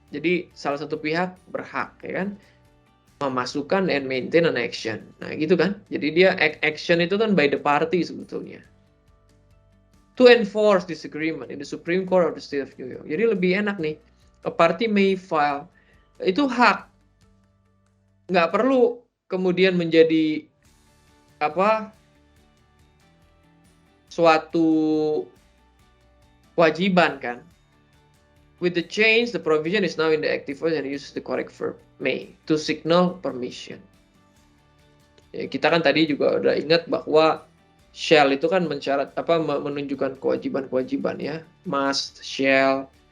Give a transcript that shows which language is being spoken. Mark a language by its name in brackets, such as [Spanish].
[Indonesian] Jadi salah satu pihak berhak ya kan memasukkan [English] and maintain an action. [Indonesian] Nah, gitu kan. Jadi dia action itu kan [English] by the party [Indonesian] sebetulnya. [English] To enforce this agreement in the Supreme Court of the State of New York. [Indonesian] Jadi lebih enak nih. [English] A party may file. [Indonesian] Itu hak. Nggak perlu kemudian menjadi apa suatu kewajiban kan. [English] With the change, the provision is now in the active voice and uses the correct verb may to signal permission. [Indonesian] Ya, kita kan tadi juga udah ingat bahwa shall itu kan menunjukkan kewajiban-kewajiban ya, must, shall.